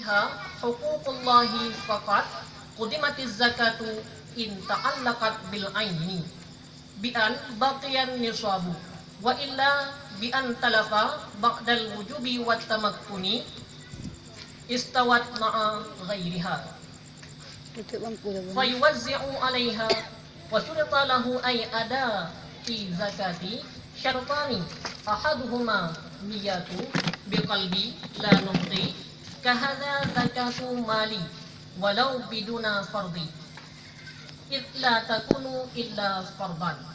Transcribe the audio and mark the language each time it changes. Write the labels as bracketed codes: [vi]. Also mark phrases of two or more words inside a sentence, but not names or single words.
[ar] منها حقوق الله فقط قدمت الزكاة إن تعلقت بالعين بأن بقي النصاب وإلا بأن تلف بعد الوجوب والتمكن استوت مع غيرها فيوزع عليها وشرط له أي أداء في الزكاة شرطان أحدهما نية بقلب لا نطق كهذا زكاة مالي ولو بدون فرض إلا تكون إلا فرضا